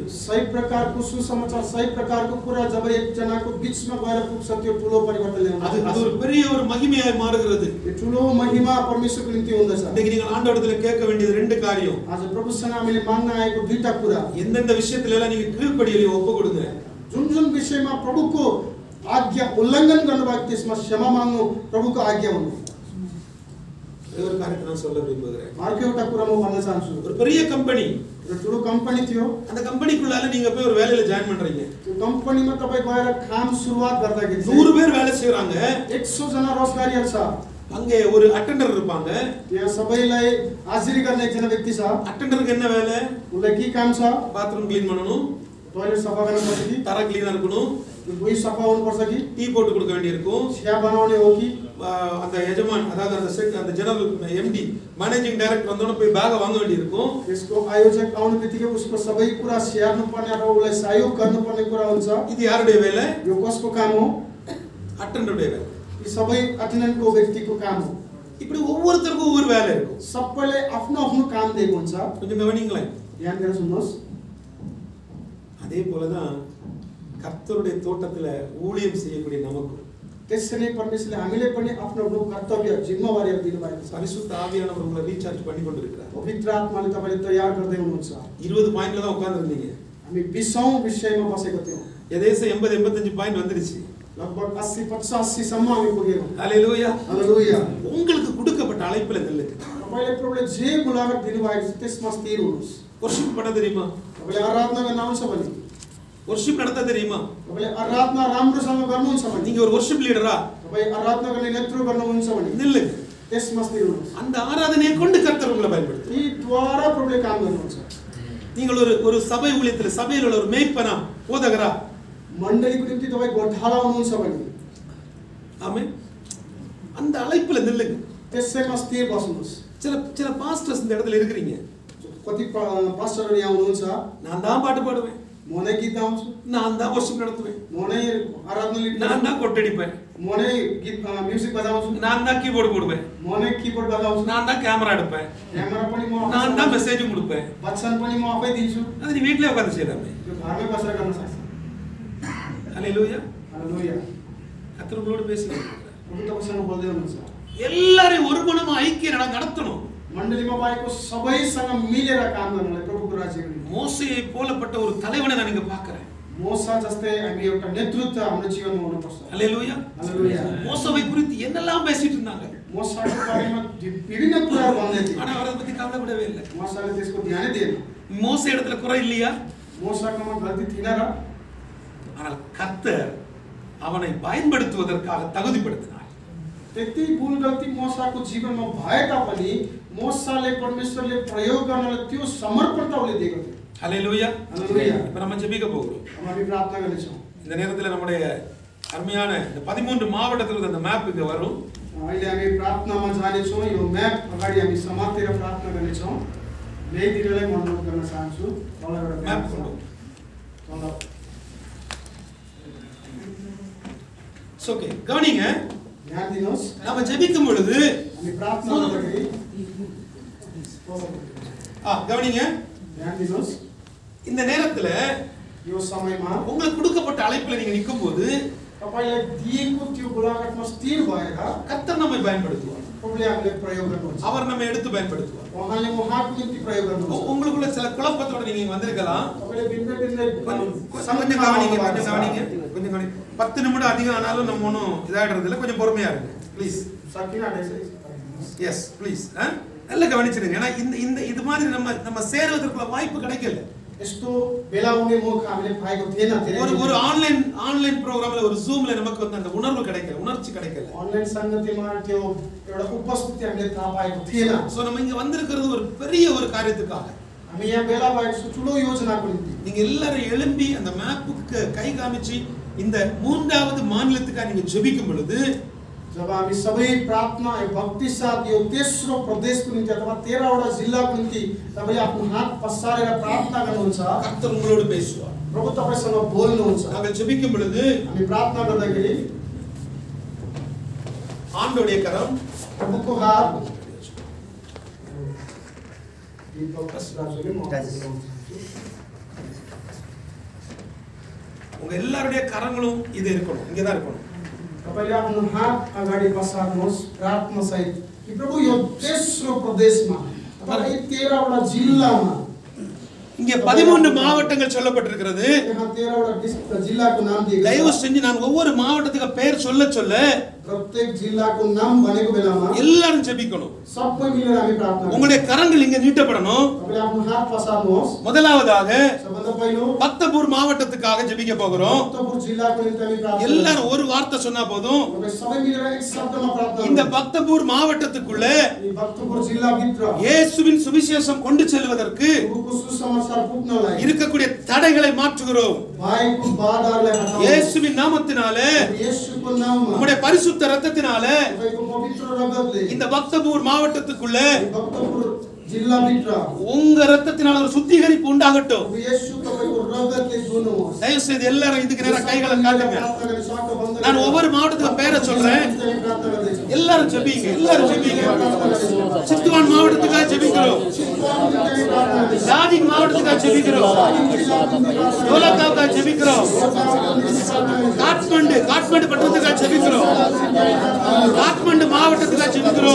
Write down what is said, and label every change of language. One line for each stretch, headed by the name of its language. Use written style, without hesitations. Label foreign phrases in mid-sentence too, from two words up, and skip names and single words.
Nepali: सही प्रकारको सुसमाचार, सही प्रकारको कुरा जब एक जनाको बीचमा गएर पुग्छ त्यो ठुलो परिवर्तन ल्याउँछ।
Tamil: அது ஒரு பெரிய ஒரு மகிமையாய் மாறுகிறது.
Nepali: यो ठुलो महिमा परमेश्वरको निम्ति हुँदछ।
Tamil: இன்னைக்கு நீங்கள் ஆண்டவரிடத்துல கேட்க வேண்டியது 2 காரியம்.
Nepali: आज प्रभुसँग हामीले माग्न आएको दुईटा कुरा।
Tamil: எந்தெந்த விஷயத்துல எல்லாம் நீங்க கீழ்ப்படியலையோ ஒப்பு கொடுங்க.
Nepali: जुन जुन विषयमा प्रभुको आज्ञा उल्लङ्घन गर्नुभएको त्यसमा क्षमा माग्नु प्रभुको आज्ञा हुनु।
Tamil: ஒரு காரியத்தை நான் சொல்ல விரும்புகிறேன்.
Nepali: अर्को एउटा कुरा म भन्न चाहन्छु।
Tamil: ஒரு பெரிய கம்பெனி,
Nepali: एउटा ठुलो कम्पनी थियो।
Tamil: அந்த கம்பெனிக்குள்ளால நீங்க போய் ஒரு வேலையில ஜாயின் பண்றீங்க.
Nepali: त्यो कम्पनीमा तपाई गएर काम सुरुवात गर्दाखेरि
Tamil: 100 பேர் வேலை செய்றாங்க.
Nepali: 100 जना रोजगारीहरु छ।
Tamil: அங்கே ஒரு அட்டெண்டர் இருப்பாங்க.
Nepali: त्यहाँ सबैलाई हाजिरी गर्ने एकजना व्यक्ति छ।
Tamil: அட்டெண்டருக்கு என்ன வேலை?
Nepali: उसलाई के काम छ?
English: bathroom clean
Tamil: பண்ணணும்,
Nepali: टोयलेट सफा गर्न पर्छ कि?
Tamil: தரை க்ளீனா இருக்கணும்,
Nepali: भुइँ सफा हुनु पर्छ कि?
Tamil: டீ போட்டு கொடுக்க வேண்டியிருக்கும்.
Nepali: चिया बनाउने हो कि?
Tamil: அந்த எஜமான், அதாவது அந்த
English: General MD, managing director
Tamil: வந்தோட போய் பேக் வாங்க வேண்டியிருக்கும்.
Nepali: यसको आयोजक आउने बित्तिकै उसको सबै कुरा स्याहार्नु पर्ने र उसलाई सहयोग गर्नुपर्ने कुरा हुन्छ।
Tamil: இது யாருடைய வேலை?
Nepali: यो कसको काम हो?
Tamil: அட்டெண்டருடைய வேலை.
Nepali: यी सबै अटेन्डेन्टको व्यक्तिको काम हो।
Tamil: இப்படி ஒவ்வொருத்தருக்கும் ஒவ்வொரு வேலை இருக்கும்.
Nepali: सबैले आफ्नो आफ्नो काम दिएको हुन्छ।
Tamil: கொஞ்சம் கவனிங்களேன்.
Nepali: ध्यान दिएर सुन्नुहोस्।
Tamil: அதே போலதான் கர்த்தருடைய தோட்டத்துல ஊழியம் செய்யக்கூடிய நமக்கு
Nepali: त्यसरी नै परमेश्वरले हामीले पनि आफ्नो आफ्नो कर्तव्य जिम्मेवारीहरू दिनुभएको छ।
Tamil: பரிசுத்த ஆவியானவர் உங்களை ரீசார்ஜ் பண்ணி கொண்டிருக்கிறார்.
Nepali: पवित्र आत्माले तपाईले तयार गर्दै हुनुहुन्छ।
Tamil: 20 பாயிண்ட்ல தான் உட்கார்ந்திருந்தீங்க.
Nepali: हामी 20औं विषयमा बसेको थियौं।
Tamil: எதேசம் 80-85 பாயிண்ட் வந்துருச்சு.
Nepali: लगभग 80-85 सम्म हामी पुग्यौं।
Tamil: ஹalleluya.
Nepali: हालेलुया।
Tamil: உங்களுக்கு கொடுக்கப்பட்ட அழைப்புல நில்லுங்க.
Nepali: तपाईले प्रभुले जे बोलावट दिनुभएको छ त्यसमा स्थिर हुनुहोस्।
Tamil: வொர்ஷிப் பண்ண தெரியுமா?
Nepali: तपाईले आराधना गर्न आउँछ भने,
Tamil: வொர்ஷிப் நடத்த தெரியுமா?
Nepali: तपाईले आराधना राम्रोसँग गर्नुहुन्छ भने,
Tamil: நீங்க ஒரு
English: worship leader?
Nepali: तपाई आराधना गर्ने नेतृत्व गर्नुहुन्छ भने
Tamil: நில்லுங்க.
Nepali: त्यसमा स्थिर हुनुहोस्
Tamil: அந்த ஆராதனையை கொண்டு கர்த்தர் உங்களை பயன்படுத்துவார்.
Nepali: यी द्वारा प्रभुले काम गर्नुहुन्छ
Tamil: நீங்கள் ஒரு சபை ஊழியத்தில் சபையில் உள்ள ஒரு மேய்ப்பனா போதகரா
Nepali: मण्डलीको निम्ति तपाई गोठाला हुनुहुन्छ भने
Tamil: ஆமென் அந்த அழைப்புல நில்லுங்க.
Nepali: त्यसैमा स्थिर बस्नुहोस्
Tamil: சில பாஸ்டர்ஸ் இந்த இடத்துல இருக்கிறீங்க.
Nepali: कति पास्टरहरू यहाँ हुनुहुन्छ
Tamil: நான் தான் பாட்டு பாடுவேன்,
Nepali: म नै गीत गाउँछु
Tamil: நான் தான் worship நடத்துவேன்,
Nepali: म नै आराधना लिड
Tamil: நான் தான் கொட்டடிப்பேன்,
Nepali: म नै गीत म्युजिक बजाउँछु
Tamil: நான் தான் கீபோர்டு போடுவேன்,
Nepali: म नै कीबोर्ड बजाउँछु
Tamil: நான் தான் கேமரா எடுப்பேன்,
Nepali: क्यामेरा पनि म
Tamil: நான் தான் மெசேஜ் கொடுப்பேன்.
Nepali: वचन पनि म आफै दिन्छु
Tamil: அது நீ வீட்லயே உட்கார்ந்து செய்யலாமே.
Nepali: त्यो घरमै बसेर गर्न सक्छ
Tamil: ஹalleluya.
Nepali: हालेलुया
Tamil: கர்த்தர் உங்களோட பேசுகிறார்.
Nepali: प्रभु तपाईसँग बोल्दै हुनुहुन्छ
Tamil: எல்லாரையும் ஒரு மனமா ஐக்கிய நடத்தணும்.
Nepali: मण्डलीमा भएको सबैसँग मिलेर काम गर्नलाई प्रभुको राज्यको निम्ति
Tamil: மோசேயை போலப்பட்ட ஒரு தலைவனை நான் இங்க பார்க்கிறேன்.
Nepali: मोसा जस्तै हामी एउटा नेतृत्व हाम्रो जीवनमा हुनुपर्छ
Tamil: ஹalleluya.
Nepali: हालेलुया
Tamil: மோசேவை குறித்து என்னெல்லாம் பேசிட்டு இருந்தாங்க,
Nepali: मोसाको बारेमा विभिन्न कुराहरू भन्दै थिए
Tamil: ஆனா அவரை பத்தி கவலைப்படவே இல்லை.
Nepali: मोसाले त्यसको ध्यानै दिएन
Tamil: மோசே இடத்துல குறை இல்லையா?
Nepali: मोसाकोमा गल्ती थिएन र
Tamil: ஆனால் கர்த்தர் அவனை பயன்படுத்துவதற்காக தகுதிப்படுத்தினார்.
Nepali: त्यति भुल गल्ती मोसाको जीवनमा भए तापनि मोसाले परमेश्वरले प्रयोग गर्नलाई त्यो समर्पणता उसले दिएको थियो
Tamil: ஹalleluya.
Nepali: हालेलुया
Tamil: இப்ப நம்ம ஜெபிக்க போகிறோம்.
Nepali: अब हामी प्रार्थना गर्नेछौँ
Tamil: இந்த நேரத்துல நம்முடைய அருமையான இந்த 13 மாவட்டத்துல அந்த மேப் இங்க வரும்.
Nepali: अहिले हामी प्रार्थनामा जानेछौँ यो म्याप अगाडि हामी समातेर प्रार्थना गर्नेछौँ ल्याइदिनलाई म अनुरोध गर्न चाहन्छु तलबाट
Tamil: மேப் கொண்டு
Nepali: तल
English: It's OK.
Tamil: கவனிங்க,
Nepali: ध्यान दिनुहोस्
Tamil: நாம ஜெபிக்கும் பொழுது
Nepali: हामी प्रार्थना गर्दाखेरि
Tamil: கவனிங்க,
Nepali: ध्यान दिनुहोस्
Tamil: இந்த நேரத்துல
Nepali: यो समयमा
Tamil: உங்களுக்கு கொடுக்கப்பட்ட அழைப்புல நீங்க நிக்கும்போது
Nepali: तपाईलाई दिएको त्यो गोलाघाटमा स्थिर भएर
Tamil: கர்த்தர் நம்மை பயன்படுத்துவார்.
Nepali: प्रभुले हामीले प्रयोग गर्नुहुन्छ
Tamil: அவர் நம்மை எடுத்து பயன்படுத்துவார்.
Nepali: उहाँले उहाँको निम्ति प्रयोग गर्नुहुन्छ
Tamil: உங்களுக்குள்ள சில குழப்பத்தோட நீங்க இங்க வந்திருக்கலாம்.
Nepali: तपाईले भिन्न भिन्न
Tamil: கொஞ்சம் கவனிங்க, கொஞ்சம் கவனிங்க, கொஞ்சம் கவனிங்க. 10 நிமிடம் அதிகம் ஆனாலும் நம்ம ஒன்றும் இதாகிறது இல்லை. கொஞ்சம் பொறுமையா இருங்க ப்ளீஸ்.
Nepali: सकिन आउँदैछ
English: yes please.
Tamil: நல்லா கவனிச்சிடுங்க. ஏன்னா இந்த இது மாதிரி நம்ம சேருவதற்குள்ள வாய்ப்பு கிடைக்கல.
Nepali: यस्तो बेला आउने मौका हामीले पाएको थिएन
Tamil: ஒரு
English: online programme
Tamil: ஒரு ஜூம்ல நமக்கு வந்து அந்த உணர்வு கிடைக்கல, உணர்ச்சி கிடைக்கல.
Nepali: अनलाइन संगतिमा त्यो एउटा उपस्थिति हामीले थाहा पाएको थिएन
Tamil: சோ நம்ம இங்க வந்திருக்கிறது ஒரு பெரிய ஒரு காரியத்துக்காக.
Nepali: हामी यहाँ बेला भएको ठुलो योजनाको निम्ति
Tamil: நீங்க எல்லாரும் எழும்பி அந்த மேப்புக்கு கை காமிச்சு இந்த மூன்றாவது மாநிலத்துக்காக நீங்க ஜெபிக்கும் பொழுது
Nepali: जब हामी सबै प्रार्थना भक्ति साथ यो तेस्रो प्रदेशको निम्ति अथवा 13 वटा जिल्लाको निम्ति तपाईले आफ्नो हात पसारेर प्रार्थना गर्नुहुन्छ
Tamil: கர்த்தர் உங்களோடு பேசுவார்.
Nepali: प्रभु तपाईसँग बोल्नुहुन्छ
Tamil: நாங்கள் ஜெபிக்கும் பொழுது
Nepali: हामी प्रार्थना गर्दाखेरि
Tamil: ஆண்டவருடைய கரம்
Nepali: प्रभुको हात राजुले म
Tamil: உங்க எல்லாருடைய கரங்களும் இது இருக்கணும், இங்க தான் இருக்கணும்.
Nepali: तपाईले आफ्नो हात अगाडि पसार्नुहोस् प्रार्थना सहित कि प्रभु यो तेस्रो प्रदेशमा अथवा यी 13 वटा जिल्लामा
Tamil: இங்க 13 மாவட்டங்கள் சொல்லப்பட்டிருக்கிறது.
Nepali: यहाँ 13 वटा जिल्लाको नाम दिएको
Tamil: தயவு
Nepali: छ
Tamil: செஞ்சு நான் ஒவ்வொரு மாவட்டத்துக்கு பெயர் சொல்ல
Nepali: प्रत्येक जिल्लाको नाम भनेको बेलामा
Tamil: எல்லாரும் ஜெபிக்கணும்.
Nepali: सबै मिलेर हामी प्रार्थना गर्छौं
Tamil: உங்களுடைய கரங்கள் இங்க நீட்டப்படணும்.
Nepali: तपाईले आफ्नो हात पसार्नुहोस्
Tamil: முதலாவதாக
Nepali: सबभन्दा पहिलो
Tamil: பக்தபூர் மாவட்டத்துக்காக ஜெபிக்க போகிறோம்.
Nepali: भक्तपुर जिल्लाको निम्ति हामी प्रार्थना
Tamil: எல்லாரும் ஒரு வார்த்தை சொன்னா போதும்.
Nepali: गर्छौं सबै मिलेर एक शब्दमा प्रार्थना
Tamil: இந்த
Nepali: गर्छौं
Tamil: பக்தபூர் மாவட்டத்துக்குள்ள
Nepali: यी भक्तपुर जिल्ला भित्र
Tamil: இயேசுவின் சுவிசேஷம் கொண்டு செல்வதற்கு
Nepali: प्रभुको सुसमाचार पुग्नलाई
Tamil: இருக்கக்கூடிய தடைகளை மாற்றுகிறோம்.
Nepali: भएको बाधाहरूलाई हटाउँ
Tamil: இயேசுவின் நாமத்தினாலே,
Nepali: येशूको नाममा
Tamil: நம்முடைய பரிசுத்த இரத்தத்தினாலே
Nepali: तपाईको पवित्र रगतले
Tamil: இந்த பக்தபூர் மாவட்டத்துக்குள்ள
Nepali: भक्तपुर जिल्ला भित्र
Tamil: உங்க இரத்தத்தினால ஒரு சுத்திகரிப்பு உண்டாகட்டும்.
Nepali: प्रभु येशू तपाईको रगतले धुनुहोस्
Tamil: தயவு செய்து எல்லாரும் இதுக்கு நேரா கைகளை காட்டுங்க. நான் ஒவ்வொரு மாவட்டத்துக்கு பெயரை சொல்றேன். எல்லாரும் ஜெபிங்க, எல்லாரும் ஜெபிங்க. சித்துவான் மாவட்டத்துக்காக ஜெபிக்கிறோம், ஜாதிக் மாவட்டத்துக்காக ஜெபிக்கிறோம், டோலக்காவுக்காக ஜெபிக்கிறோம், காட்மண்டு பட்டணத்துக்காக ஜெபிக்கிறோம், காட்மண்டு மாவட்டத்துக்காக ஜெபிக்கிறோம்.